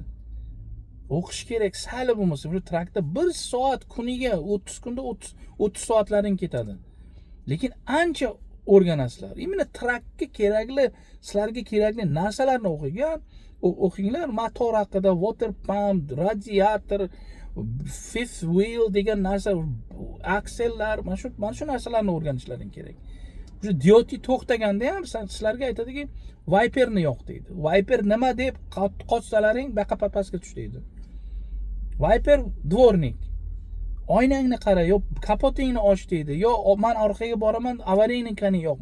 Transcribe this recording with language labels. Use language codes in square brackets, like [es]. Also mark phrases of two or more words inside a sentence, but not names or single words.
[uz] O'qish kerak, sal bo'lmasa, shu trakda 1 soat kuniga 30 kunda 30 soatlaring ketadi. Lekin ancha o'rganasizlar. Именно trakka kerakli, sizlarga kerakli narsalarni o'qinglar. Motor haqida, [en] water pump, radiator, fifth wheel [uz] degan narsa, aksellar, mana shu narsalarni o'rganishlaring kerak. O'sha diodi to'xtaganda ham sizlarga aytadiki, Viperni yo'q deydi. Viper nima deb qochsalaring, baqa pastga tush deydi. Viper dvornik. Oynangni qara, yo kapotingni och deydi, yo men orqaga boraman, avariynikani yo'q.